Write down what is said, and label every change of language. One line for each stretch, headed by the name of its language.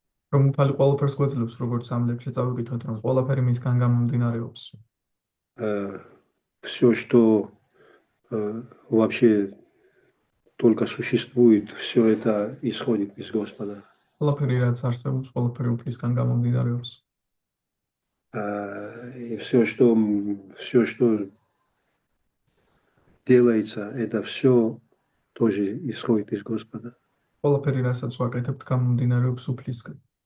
Georgian: რომ უფალი ყველაფერს გვაძლევს, როგორც ამ ლექსში წავიკითხეთ, რომ ყველაფერი მისგან გამომდინარეობს.
Russian: Все, что вообще только существует, все это исходит из Господа.
Georgian: ყველაფერი რაც არსებობს, ყველაფერი უფლისგან გამომდინარეობს.
Russian: И все, что делается, это все тоже исходит из Господа.
Georgian: ყველაფერი რასაც ვაკეთებთ, გამომდინარეობს უფლისგან.